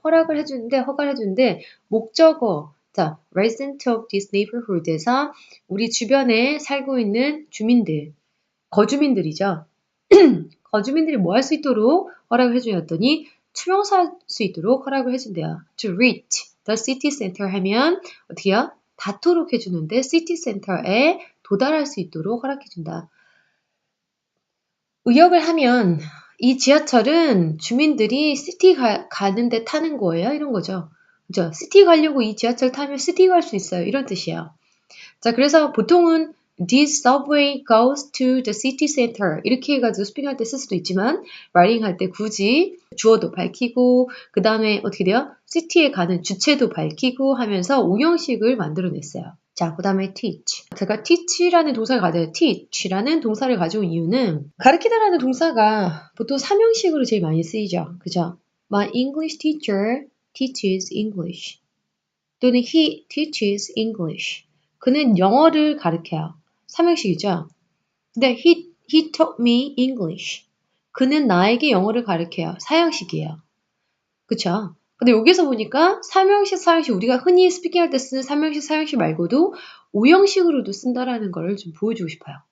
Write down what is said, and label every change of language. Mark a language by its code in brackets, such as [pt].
[ko] 허가를 해주는데 목적어, 자, [en] resident of this neighborhood [ko] 에서 우리 주변에 살고 있는 주민들, 거주민들이죠. 거주민들이 뭐 할 수 있도록 허락을 해주었더니 투명사할 수 있도록 허락을 해준대요. [en] To reach the city center [ko] 하면 어떻게 해요? 닿도록 해주는데 city center에 도달할 수 있도록 허락해준다. 의역을 하면 이 지하철은 주민들이 시티 가는데 타는 거예요. 이런 거죠. 그죠? 시티 가려고 이 지하철 타면 시티 갈 수 있어요. 이런 뜻이에요. 자, 그래서 보통은 [en] This subway goes to the city center [ko] 이렇게 해가지고 스피킹할 때 쓸 수도 있지만 라이팅 할 때 굳이 주어도 밝히고 그 다음에 어떻게 돼요? city에 가는 주체도 밝히고 하면서 오형식을 만들어냈어요. 자, 그 다음에 teach. 제가 teach라는 동사를 가져요. teach라는 동사를 가져온 이유는 가르치다라는 동사가 보통 삼형식으로 제일 많이 쓰이죠. 그죠? [en] My English teacher teaches English [ko] 또는 [en] he teaches English. [ko] 그는 영어를 가르쳐요. 삼형식이죠. 근데 [en] he taught me English. [ko] 그는 나에게 영어를 가르쳐요. 사형식이에요. 그쵸? 근데 여기서 보니까 삼형식, 사형식 우리가 흔히 스피킹할 때 쓰는 삼형식, 사형식 말고도 오형식으로도 쓴다라는 걸 좀 보여주고 싶어요.